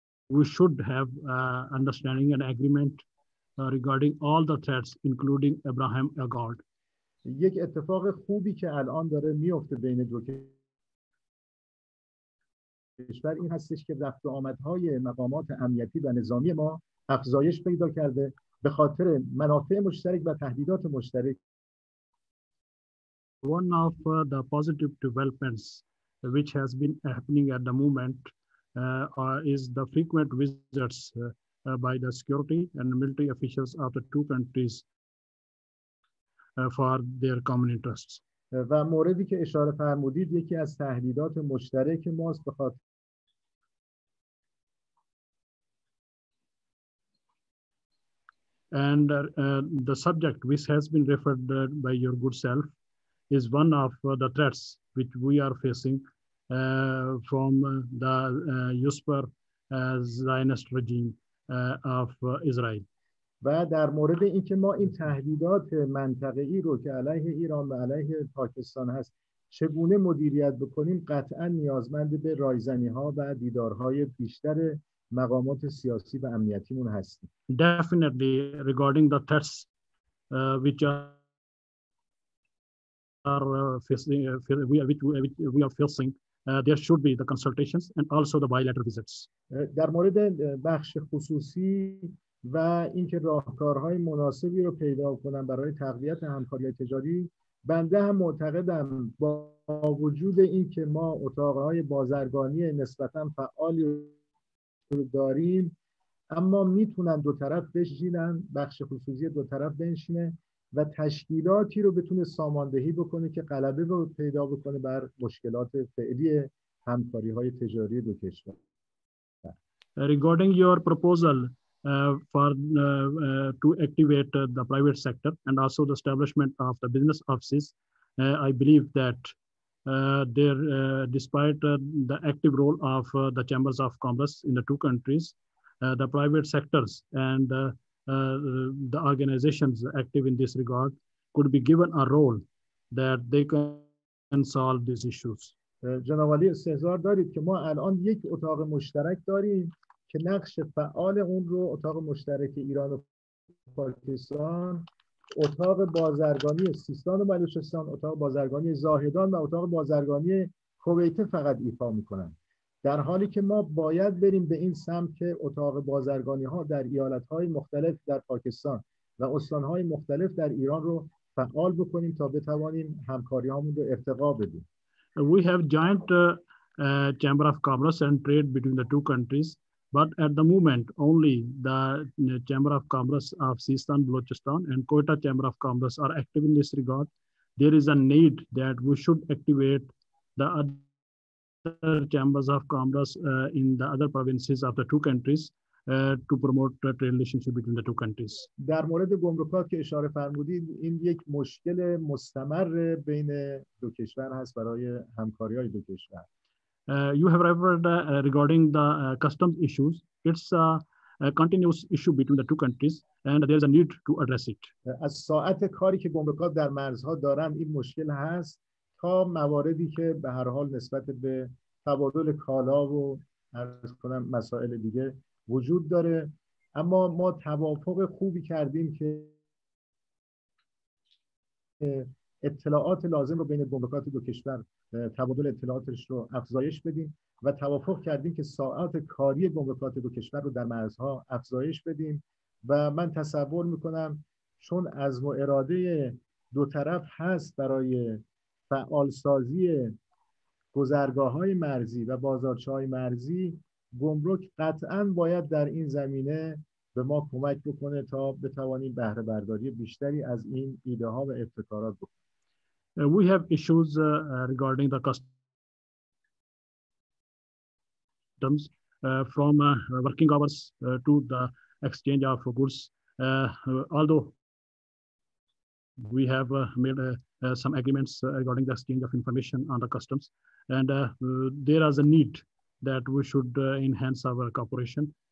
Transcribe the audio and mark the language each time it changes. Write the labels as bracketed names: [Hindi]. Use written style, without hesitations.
[English] we should have understanding and agreement regarding all the threats, including Abraham Accord. [Persian] یک اتفاق خوبی که الان داره میفته بین دو کشور این هستش که رفت و آمدهای مقامات امنیتی و نظامی ما افزایش پیدا کرده به خاطر منافع مشترک و تهدیدات مشترک. [English] One of the positive developments which has been happening at the moment is the frequent visits by the security and military officials of the two countries for their common interests. [Persian] و موردی که اشاره فرمودید یکی از تهدیدات مشترک ماست به خاطر [English] And the subject which has been referred by your good self is one of the threats which we are facing from the usurper Zionist regime of Israel. [Persian] و در مورد اینکه ما این تهدیدات منطقه‌ای رو که علیه ایران و علیه پاکستان هست چگونه مدیریت بکنیم قطعا نیازمند به رایزنی‌ها و دیدارهای بیشتر مقامات سیاسی و امنیتیمون هستیم. [English] Definitely regarding the threats which are facing, we are facing, there should be the consultations and also the bilateral visits. [Persian] در مورد بخش خصوصی و اینکه راهکارهای مناسبی رو پیدا کنن برای تقویت همکاری تجاری، بنده هم معتقدم با وجود اینکه ما اتاقهای بازرگانی نسبتاً فعالی داریم اما میتونن دو طرف بشینن، بخش خصوصی دو طرف بنشینه و تشکیلاتی رو بتونه ساماندهی بکنه که غلبه رو پیدا بکنه بر مشکلات فعلی همکاری‌های تجاری دو کشور. [English] Regarding your proposal for to activate the private sector and also the establishment of the business offices, I believe that despite the active role of the chambers of commerce in the two countries, the private sectors and the organizations active in this regard could be given a role that they can solve these issues. [Persian] جناب عالی استحضار دارید که ما الان یک اتاق مشترک داریم که نقش فعال اون رو اتاق مشترک ایران و پاکستان، اتاق بازرگانی سیستان و بلوچستان، اتاق بازرگانی زاهدان و اتاق بازرگانی کویت فقط ایفا میکنن، در حالی که ما باید بریم به این سمت که اتاق بازرگانی ها در ایالت های مختلف در پاکستان و استان های مختلف در ایران رو فعال بکنیم تا بتوانیم همکاری هامون رو ارتقا بدیم. [English] We have joint chamber of commerce and trade between the two countries, but at the moment only the chamber of commerce of Sistan, Balochistan and Quetta chamber of commerce are active in this regard. There is a need that we should activate the other chambers of commerce in the other provinces of the two countries to promote the trade relationship between the two countries. [Persian] در مورد گمرکات که اشاره فرمودید این یک مشکل مستمر بین دو کشور هست برای همکاری‌های دو کشور. [English] You have referred regarding the customs issues. It's a continuous issue between the two countries, and there is a need to address it. [Persian] از ساعت کاری که گمرکات در مرزها دارن این مشکل هست تا مواردی که به هر حال نسبت به تبادل کالا و عرض کنم مسائل دیگه وجود داره. اما ما توافق خوبی کردیم که اطلاعات لازم رو بین گمرکات دو کشور تبادل اطلاعاتش رو افزایش بدیم و توافق کردیم که ساعات کاری گمرکات دو کشور رو در مرزها افزایش بدیم و من تصور میکنم چون عزم و اراده دو طرف هست برای فعالسازی گذرگاه‌های مرزی و بازارچه‌های مرزی، گمرک قطعاً باید در این زمینه به ما کمک بکنه تا بتوانیم بهره برداری بیشتری از این ایده ها و ابتکارات بکنیم. [English] We have issues regarding the customs from working hours to the exchange of goods. Although we have made some agreements regarding the exchange of information on the customs, and there is a need that we should enhance our cooperation.